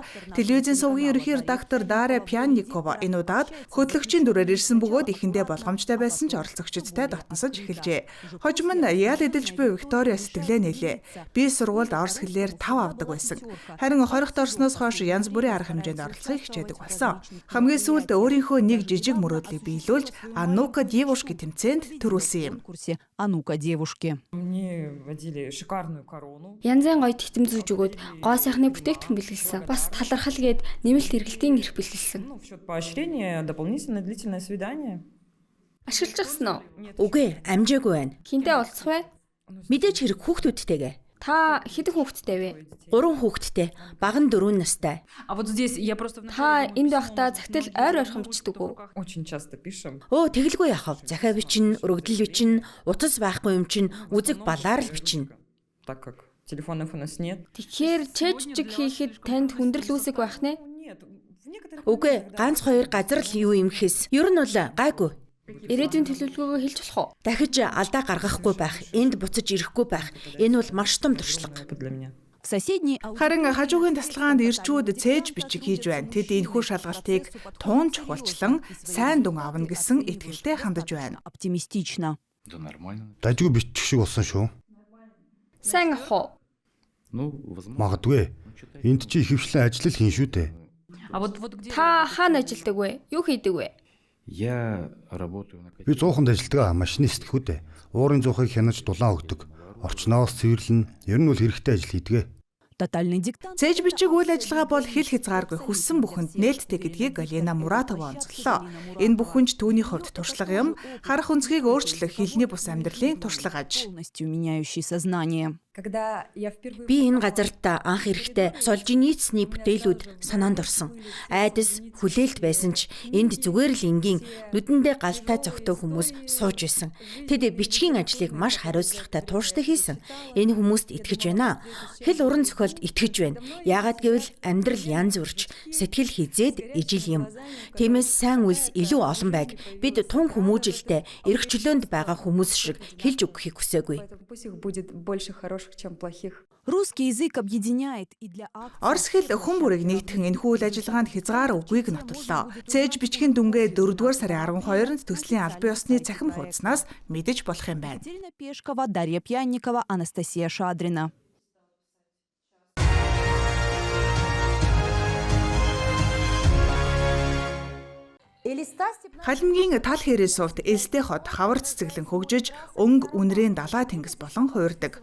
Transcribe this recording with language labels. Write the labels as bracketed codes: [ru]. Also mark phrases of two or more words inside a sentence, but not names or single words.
[mn] Телевизийн сувгийн ерөнхий редактор Дарья Пьянникова энэ удаад хөтлөгчийн дүрээр ирсэн бөгөөд ихэндээ болгоомжтой байсан ч оролцогчдтой дотносож эхэлжээ. Хожим нь ял эдэлж буй Виктория сэтгэлээ нээлээ. Би сургуульд орос хэлээр 5 авдаг байсан. Харин 20-т орсноос хойш янз бүрийн арга хэмжээнд оролцохыг хичээдэг болсон. Хамгийн сүүлд өөрийнхөө нэг жижиг мөрөөдлийг биелүүлж Анука девушки тэмцээнд төрүүлсэн юм. [ru] курсе «А-ну-ка, девушки». Мне водили шикарную корону. [mn] Янзын гоё тэтэм зүүж өгөөд гоо сайхны бүтээгдэхүүн бэлгэлсэн. Бас талархал гээд нэмэлт эргэлтийн эрх бэлгэлсэн. [ru] В счет поощрения дополнительное длительное свидание. [mn] Ашиглаж гисэн үү? Үгүй, амжаагүй байна. Хинтээ уулзах вэ? Мэдээж хэрэг хүүхдүүдтэйгээ. Та хэдэн хүүхэдтэй вэ? 3 хүүхэдтэй, бага нь 4 настай. [ru] А вот здесь я просто... [mn] Та энд байхдаа цагтл ойр ойрхон бичдэг үү? [ru] Очень часто пишем. [mn] Өө тэгэлгүй яхав. Захаа бичнэ, өргөдөл бичнэ, утас байхгүй юм чинь үзэг балаар л бичнэ. [ru] Так как телефонов у нас нет. [mn] Тэгэхээр чэжжиг хийхэд танд хүндрэл үүсэх байх нэ? [ru] Нет. В некоторых... [mn] Үгүй, ганц 2 газар л юу юм хэс. Ер нь бол гайгүй. Ирээдүйн төлөвлөгөөгөө хэлж болох уу? Дахиж алдаа гаргахгүй байх, энд буцаж ирэхгүй байх. Энэ бол маш том туршлага. [ru] Для меня. В соседней [mn] Харин хажуугийн тасалгаанд ирчүүд цээж бичиг хийж байна. Тэд энэхүү шалгалтыг туун чухалчлан сайн дүн авна гэсэн итгэлтэй хандаж байна. [ru] оптимистично. Да нормально. [mn] Дажгүй бичих шиг болсон шүү. Сайн ах уу? [ru] Ну, возможно. [mn] Магадгүй. Энд чи ихэвчлэн ажил хийн шүү дээ. [ru] А вот где... [mn] Та хаана ажилладаг вэ? Юу хийдэг вэ? [ru] Я работаю на... [mn] Би 100-нд ажилтгаа машинист гэх үү дээ. Уурын зуухыг хянаж дулаан өгдөг. Орчноос цэвэрлэн ер нь бол хэрэгтэй ажил хийдгээ. [ru] Тотальный диктант. [mn] Цээж бичиг үйл ажиллагаа бол хэл хязгааргүй хүссэн бүхэнд нээлттэй гэдгийг Галина Муратова онцлоо. Энэ бүхэн ч түүний хувьд туршлага юм. Харах өнцгийг өөрчлөх хэлний бус амьдралын туршлага аж. [ru] Полностью меняющий сознание. Когда я впервые... [mn] Би энэ газарт анх ирэхдээ Солженицыны бүтээлүүд санаанд орсон. Айдас хүлээлт байсан ч энд зүгээр л энгийн нүдэндээ галтай зөгтөө хүмүүс сууж байсан. Тэд бичгийн ажлыг маш хариуцлагатай тууштай хийсэн. Энэ хүмүүст итгэж байна. Хэл уран зохиолд итгэж байна. Яагаад гэвэл амьдрал янз бүрч сэтгэл хизээд ижил юм. Тиймээс сайн үйлс илүү олон байг. Бид тун хүмүүжилтэй эрх чөлөөнд байгаа хүмүүс шиг хэлж өгөхийг хүсээгүй. [ru] Пусть их будет больше хороших, чем плохих. Русский язык объединяет и для акций... [mn] Орос хэл хүн бүрийг нэгтгэн энэхүү үйл ажиллагаанд хязгаар үгийг нотоллоо. Цээж бичгийн дүнгээ 4-р сарын 12-нд төслийн албан ёсны цахим хуудаснаас мэдэж болох юм байна. [ru] Отдельно Пешкова, Дарья Пьянникова, Анастасия Шадрина. [mn] Халимгийн тал хэрээ сувд элстэй хот хавар цэцэглэн хөгжиж өнгө үнрийн далай тэнгис болон хуурдаг.